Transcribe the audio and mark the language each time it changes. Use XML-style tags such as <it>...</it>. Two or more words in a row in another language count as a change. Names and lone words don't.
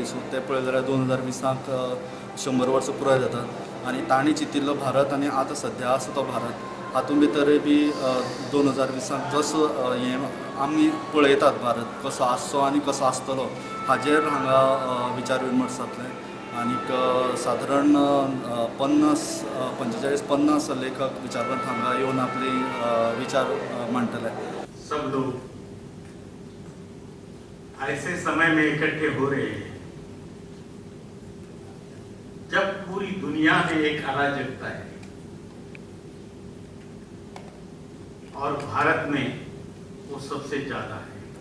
<kok>सो ते पळयलें जाल्यार 2020 100 वर्सां पुराय जातात आनी तांणी चितिल्लो भारत आनी आतां सद्या आसा तो भारत हातूंत भितरय बी 2020 जसो हे आमी पळयतात भारत कसो आसचो आनी कसो आसतलो हाजेर हांगा विचार विमर्श जातले। आनीक सादारण 45-50 लेखक विचारवंत हांगा येवन आपले विचार मांडटले।</kok> <hi>सब लोग ऐसे समय में इकट्ठे हो रहे हैं जब पूरी दुनिया में एक अराजकता है और भारत में वो सबसे ज्यादा है।</hi>